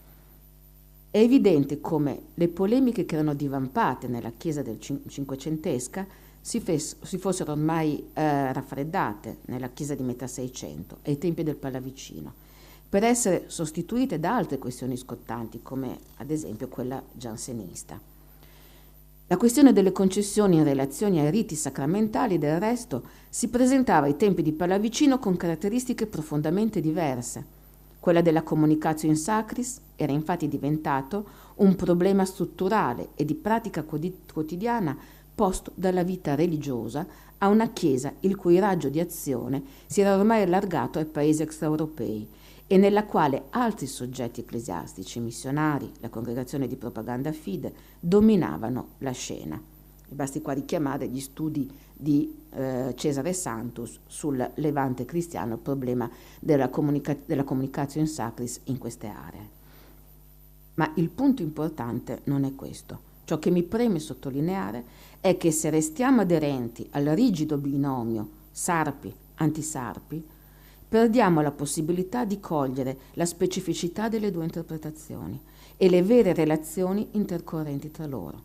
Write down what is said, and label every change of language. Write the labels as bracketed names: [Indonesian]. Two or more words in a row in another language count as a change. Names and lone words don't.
[Italian] È evidente come le polemiche che erano divampate nella Chiesa del cinquecentesca si fossero ormai raffreddate nella Chiesa di metà Seicento, ai tempi del Pallavicino, per essere sostituite da altre questioni scottanti, come ad esempio quella giansenista. La questione delle concessioni in relazione ai riti sacramentali, del resto, si presentava ai tempi di Pallavicino con caratteristiche profondamente diverse. Quella della [Latin] communicatio in sacris [Italian] era infatti diventato un problema strutturale e di pratica quotidiana posto dalla vita religiosa a una Chiesa il cui raggio di azione si era ormai allargato ai paesi extraeuropei e nella quale altri soggetti ecclesiastici, missionari, la congregazione di propaganda fide, dominavano la scena. E basti qua richiamare gli studi di Cesare Santus sul levante cristiano, il problema della [Latin] communicatio in sacris [Italian] in queste aree. Ma il punto importante non è questo. Ciò che mi preme sottolineare è che se restiamo aderenti al rigido binomio Sarpi-Antisarpi, perdiamo la possibilità di cogliere la specificità delle due interpretazioni e le vere relazioni intercorrenti tra loro.